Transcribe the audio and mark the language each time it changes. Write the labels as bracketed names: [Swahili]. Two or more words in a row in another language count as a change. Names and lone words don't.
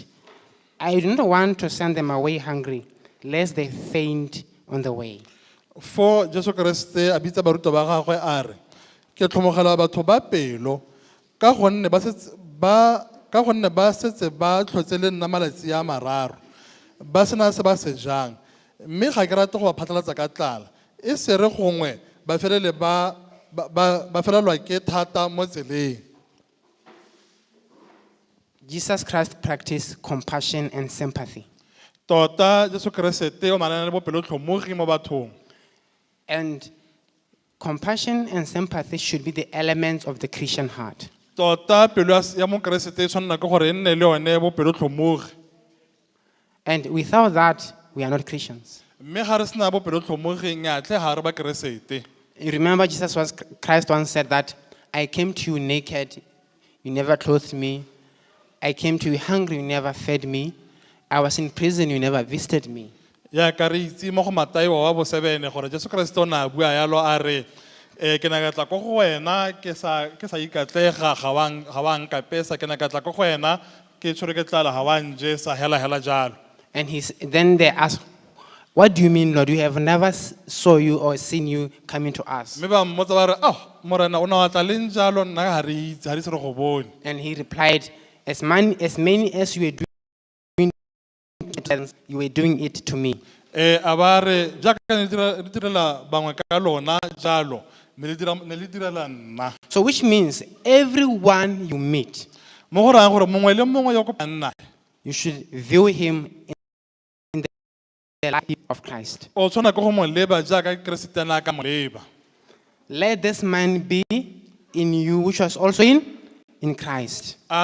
[English] I do not want to send them away hungry, lest they faint on the way. [Tswana] For Jesu Kriste a bitsa baruta ba gagwe a re, ke tlhomogela batho ba pelo ka gonne ba setse ba tlhotse le nna malatsi a mararo ba sena se ba se jang, mme ga ke rate go ba phatlalatsa ka tlala e se re gongwe ba felele ba felelwa ke thata mo tseleng. [English] Jesus Christ practiced compassion and sympathy. [Tswana] Tota Jesu Kriste o nana le bopelo tlhomogi mo bathong. [English] And compassion and sympathy should be the elements of the Christian heart. [Tswana] Tota pelo ya mo Kriste e tshwanela ke gore e nne le yone bopelo tlhomogi. [English] And without that, we are not Christians. [Tswana] Mme ga re sena bopelo tlhomogi nyatle ga re ba Kriste. [English] You remember Christ once said that, I came to you naked, you never clothed me. I came to you hungry, you never fed me. I was in prison, you never visited me. [Tswana] Ya ka re itse mo go Matayo wa bo 7 gore Jesu Kriste o na bua yalo a re ke na ka tla go wena ke sa ikatlega ga wa nkapesa ke na ka tla go wena ke tshwere ke tlala ga wa nje sa hela jalo. [English] And then they asked, what do you mean, Lord? We have never saw you or seen you coming to us. [Tswana] Mme ba mmotsa ba re morena o na wa tla le njalo nna ga re itse ga re se re go bone. [English] And he replied, as many as you were doing it, you were doing it to me. [Tswana] A ba re jaaka ne direla bangwe ka lona jalo ne le direla nna. [English] So which means everyone you meet, [Tswana] mo go raya gore mongwe le mongwe yo kopana [English] you should view him in the light of Christ. [Tswana] o tshwana ke go mo leba jaaka Kristena ka mo leba. [English] Let this man be in you, which was also in Christ.